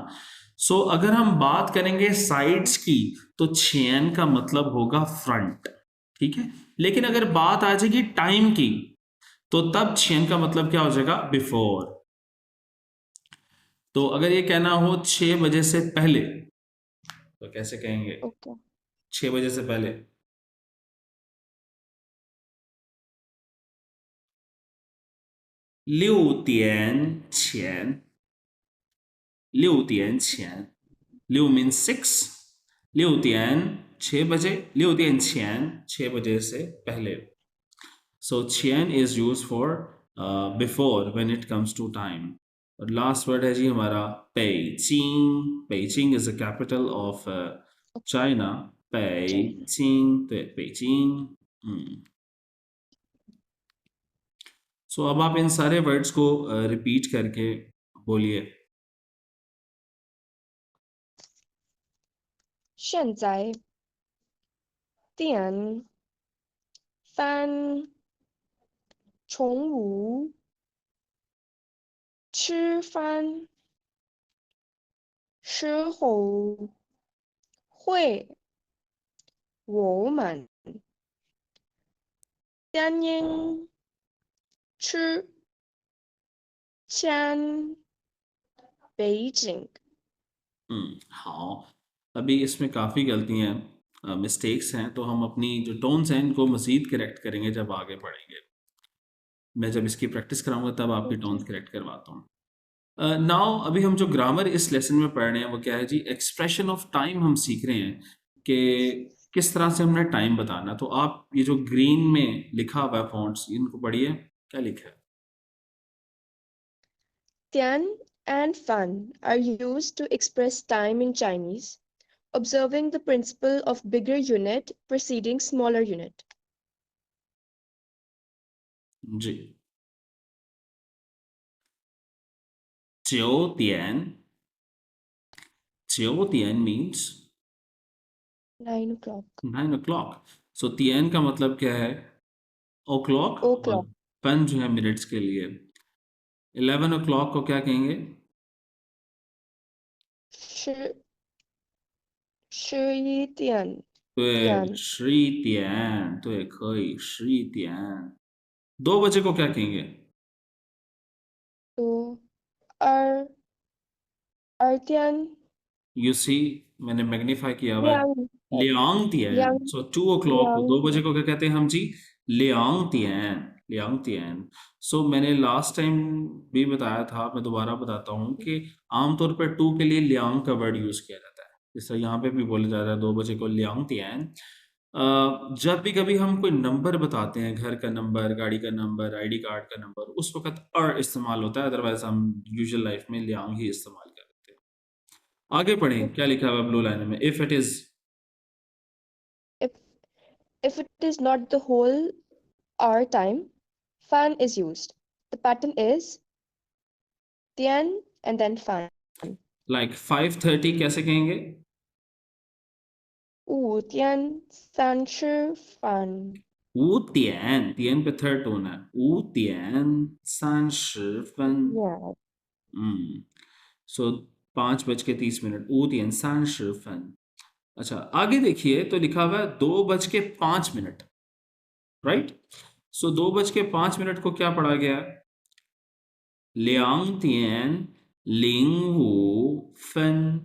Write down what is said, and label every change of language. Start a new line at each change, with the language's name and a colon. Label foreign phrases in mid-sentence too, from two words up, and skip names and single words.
Hindi: सो अगर हम बात करेंगे साइड्स की, तो चेन का मतलब होगा फ्रंट, ठीक है। लेकिन अगर बात आ जाएगी टाइम की, तो तब चेन का मतलब क्या हो जाएगा, बिफोर। तो अगर ये कहना हो 6 बजे से पहले, तो कैसे कहेंगे okay, 6 बजे से पहले?
Chinese: 6点前. 6点前.
English: 6 means 6.
Chinese: 6点 6 बजे, 6点前 6 बजे से पहले.
English: So 前 is used for before when it comes to time.
Hindi: और
English: last word
Hindi: है जी हमारा पेइचिंग.
English: पेइचिंग is the capital of China. China.
Chinese: 北京, 对, 北京.
Hindi: सो अब आप इन सारे वर्ड्स को रिपीट करके बोलिए।
Chinese: 现在点饭中午吃饭时候会我们电影吃前北京好।
Hindi: अभी इसमें काफ़ी गलतियाँ मिस्टेक्स हैं, तो हम अपनी जो टोन्स हैं इनको मज़ीद करेक्ट करेंगे जब आगे बढ़ेंगे। मैं जब इसकी प्रैक्टिस कराऊंगा तब आपकी ओके टोन्स करेक्ट करवाता हूँ। नाउ अभी हम जो ग्रामर इस लेसन में पढ़ रहे हैं वो क्या है जी,
English: expression of time
Hindi: हम सीख रहे हैं कि किस तरह से हमने टाइम बताना। तो आप ये जो ग्रीन में लिखा हुआ है फॉन्ट्स, इनको पढ़िए, क्या लिखा है?
English: Tian and Fan are used to express time in Chinese, observing the principle of bigger unit preceding smaller unit.
Chinese: जी। 9点 9点 means
English: 9 o'clock.
Hindi: 9 o'clock। सो तियन का मतलब क्या है? ओ क्लॉक। और
English: O'clock.
Hindi: पेन जो है मिनट्स के लिए। 11 o'clock को क्या कहेंगे?
Chinese: 十11点对，点 11点，对，可以，11点。
Hindi: 2 बजे को क्या कहेंगे?
Chinese: 多2点
English: you see,
Hindi: मैंने मैग्नीफाई किया हुआ है।
Chinese: 两两点. 两
Hindi: सो 2 o'clock को, 2 बजे
Chinese: 2点
Hindi: को क्या कहते हैं हम जी?
Chinese: 两点. 两点.
Hindi: सो मैंने लास्ट टाइम भी बताया था, मैं दोबारा बताता हूँ कि आमतौर पर 2 के लिए लियांग का वर्ड यूज किया जाता है। जैसे यहाँ पे भी बोला जा रहा है 2 बजे को
Chinese: 两点.
Hindi: जब भी कभी हम कोई नंबर बताते हैं, घर का नंबर, गाड़ी का नंबर,
English: ID card
Hindi: का नंबर, उस वक्त इस्तेमाल होता है, अदरवाइज हम
English: usual life
Hindi: में लियांग ही इस्तेमाल करते हैं। आगे पढ़ें, क्या लिखा हुआ है
English: blue line
Hindi: में?
English: If it is If if it is not the whole hour time, fan is used. The pattern is tian and then fan.
Hindi: लाइक 5:30 कैसे कहेंगे?
Chinese: 5点30 5点,
Hindi: 点 पे
English: third tone
Hindi: है।
Chinese: 5点30分।
Hindi: Yeah. सो 5:30। 5:30। अच्छा, आगे देखिए तो लिखा हुआ है 2:05। राइट। सो 2:05 को क्या पढ़ा गया?
Chinese: 2:05分।